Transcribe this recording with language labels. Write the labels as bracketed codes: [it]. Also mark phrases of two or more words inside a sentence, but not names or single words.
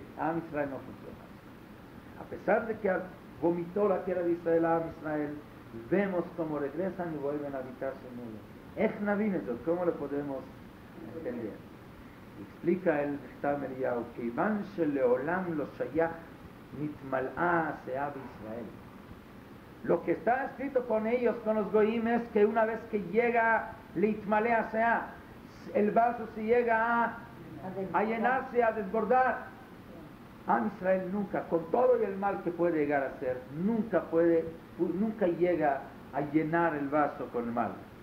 [es] A Israel no funciona. A pesar de que vomitó la tierra de Israel a Israel, vemos cómo regresan y vuelven a habitarse en ella. [he] איך נבין זאת, [es] ¿cómo lo podemos entender? Explica el [he] Chtam Eliyahu, כיוון שלעולם לא שייך נתמלאה הסאה בישראל. [es] Lo que está escrito con ellos, con los goyim, es que una vez que llega [he] נתמלאה סאה, [es] el vaso se llega a llenarse, a desbordar. Am Israel nunca, con todo y el mal que puede llegar a ser, nunca llega a llenar el vaso con el mal.